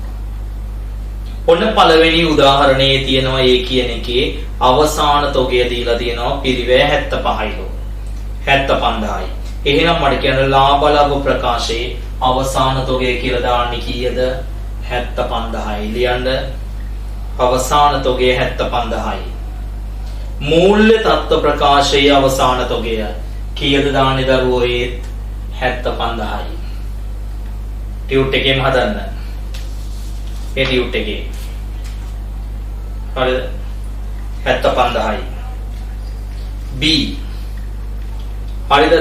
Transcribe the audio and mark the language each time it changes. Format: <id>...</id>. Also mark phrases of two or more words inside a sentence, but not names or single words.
<si>ඔන්න පළවෙනි උදාහරණයේ තියෙනවා ඒ කියන එකේ අවසාන තොගය දීලා තියෙනවා පිරිවැය 75යි. 75යි. එහෙනම් මට කියන්න ලාභාලාභ ප්‍රකාශයේ අවසාන තොගය කියලා දාන්නේ කීයද? 75යි. ලියන්න අවසාන තොගය 75යි. මූල්‍ය තත්ත්ව ප්‍රකාශයේ අවසාන තොගය කීයද දාන්නේ දරුවෝ? ඒත් 75යි. ටියුට් එකේම හදන්න. ඒ ටියුට් එකේ හරිද? 75යි. B හරිද?</si>